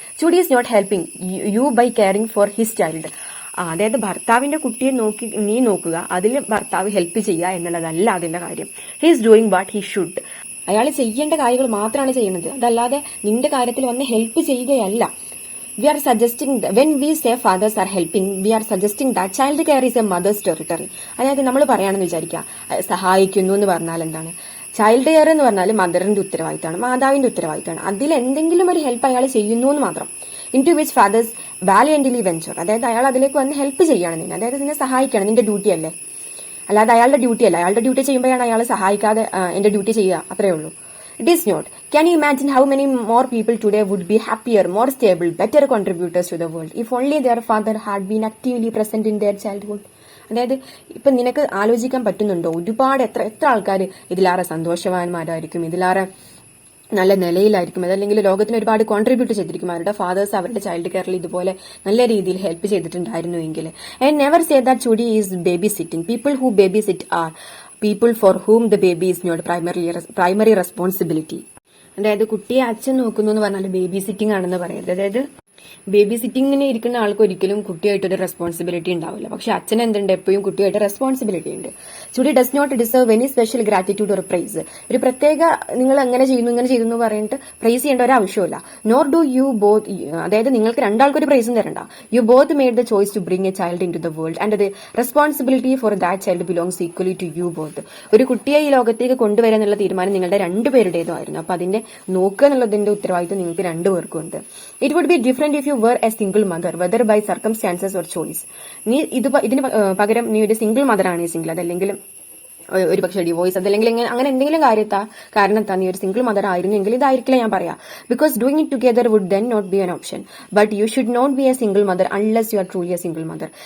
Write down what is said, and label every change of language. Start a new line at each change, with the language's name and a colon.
English: ചുഡി is not helping you by caring for his child.
Malayalam: അതായത് ഭർത്താവിന്റെ കുട്ടിയെ നീ നോക്കുക, അതിൽ ഭർത്താവ് ഹെൽപ്പ് ചെയ്യുക എന്നുള്ളതല്ല അതിന്റെ കാര്യം.
English: He is doing what he should.
Malayalam: അയാൾ ചെയ്യേണ്ട കാര്യങ്ങൾ മാത്രമാണ് ചെയ്യുന്നത്, അതല്ലാതെ നിന്റെ കാര്യത്തിൽ വന്ന് help ചെയ്യുകയല്ല.
English: We are suggesting when we say fathers are helping, we are suggesting that child care is a mother's territory.
Malayalam: അതായത് നമ്മൾ പറയുകയാണെന്ന് വിചാരിക്കുക, സഹായിക്കുന്നു എന്ന് പറഞ്ഞാൽ എന്താണ്, ചൈൽഡ് കെയർ എന്ന് പറഞ്ഞാൽ മദറിന്റെ ഉത്തരവാദിത്തമാണ്, മാതാവിന്റെ ഉത്തരവാദിത്തമാണ്. അതിൽ എന്തെങ്കിലും ഒരു ഹെൽപ്പ് അയാൾ ചെയ്യുന്നു എന്ന് മാത്രം.
English: into which fathers valiantly venture,
Malayalam: അതായത് അയാൾ അതിലേക്ക് വന്ന് ഹെൽപ്പ് ചെയ്യാണ് നിന്നെ, അതായത് നിന്നെ സഹായിക്കണം, നിന്റെ ഡ്യൂട്ടി അല്ലേ, അല്ലാതെ അയാളുടെ ഡ്യൂട്ടി അല്ല. അയാളുടെ ഡ്യൂട്ടി ചെയ്യുമ്പോഴാണ് അയാൾ സഹായിക്കാതെ എന്റെ ഡ്യൂട്ടി ചെയ്യുക, അത്രേ ഉള്ളൂ.
English: It is not. Can you imagine how many more people today would be happier, more stable, better contributors to the world if only their father had been actively present in their childhood?
Malayalam: അതായത് ഇപ്പൊ നിനക്ക് ആലോചിക്കാൻ പറ്റുന്നുണ്ടോ, ഒരുപാട് എത്ര ആൾക്കാർ ഇതിലാറെ സന്തോഷവാന്മാരായിരിക്കും, ഇതിലാറെ നല്ല നിലയിലായിരിക്കും, അതല്ലെങ്കിൽ ലോകത്തിന് ഒരുപാട് കോൺട്രിബ്യൂട്ട് ചെയ്തിരിക്കും അവരുടെ ഫാദേഴ്സ് അവരുടെ ചൈൽഡ് കെയറിൽ ഇതുപോലെ നല്ല രീതിയിൽ help ചെയ്തിട്ടുണ്ടായിരുന്നുവെങ്കിൽ.
English: And never say that Judy is babysitting. People who babysit are people for whom the baby is not primary responsibility.
Malayalam: അതായത് കുട്ടിയെ അച്ഛൻ നോക്കുന്നു എന്ന് പറഞ്ഞാൽ ബേബി സിറ്റിംഗ് ആണെന്ന് പറയരുത്. അതായത് ബേബി സിറ്റിങ്ങിന് ഇരിക്കുന്ന ആൾക്ക് ഒരിക്കലും കുട്ടിയായിട്ടൊരു റെസ്പോൺസിബിലിറ്റി ഉണ്ടാവില്ല, പക്ഷെ അച്ഛൻ എന്തുണ്ട്, എപ്പോഴും കുട്ടിയായിട്ട് റെസ്പോൺസിബിലിറ്റി ഉണ്ട്.
English: Judy does not deserve any special gratitude or praise.
Malayalam: ഒരു പ്രത്യേക നിങ്ങൾ അങ്ങനെ ചെയ്യുന്നു ഇങ്ങനെ ചെയ്യുന്നു എന്ന് പറഞ്ഞിട്ട് പ്രൈസ് ചെയ്യേണ്ട ഒരു ആവശ്യമില്ല.
English: nor do you both,
Malayalam: അതായത് നിങ്ങൾക്ക് രണ്ടാൾക്കൊരു പ്രൈസും തരണ്ട.
English: You both made the choice to bring a child into the world and the responsibility for that child belongs equally to you both.
Malayalam: ഒരു കുട്ടിയെ ഈ ലോകത്തേക്ക് കൊണ്ടുവരാൻ എന്നുള്ള തീരുമാനം നിങ്ങളുടെ രണ്ടുപേരുടേതുമായിരുന്നു. അപ്പൊ അതിന്റെ നോക്കുക എന്നുള്ളതിന്റെ ഉത്തരവാദിത്വം നിങ്ങൾക്ക് രണ്ടുപേർക്കും ഉണ്ട്.
English: It would be different if you were a single mother, whether by circumstances or choice.
Malayalam: നീ ഇതിന് പകരം നീ ഒരു സിംഗിൾ മദർ ആണ്, സിംഗിൾ അതല്ലെങ്കിൽ ഒരു പക്ഷേ ഡിവോഴ്സ് അതല്ലെങ്കിൽ അങ്ങനെ എന്തെങ്കിലും കാരണത്താൽ നീ ഒരു സിംഗിൾ മദർ ആയിരുന്നെങ്കിൽ ഇതായിരിക്കില്ല ഞാൻ പറയാം.
English: Because doing it together would then not be an option. But you should not be a single mother unless you are truly a single mother.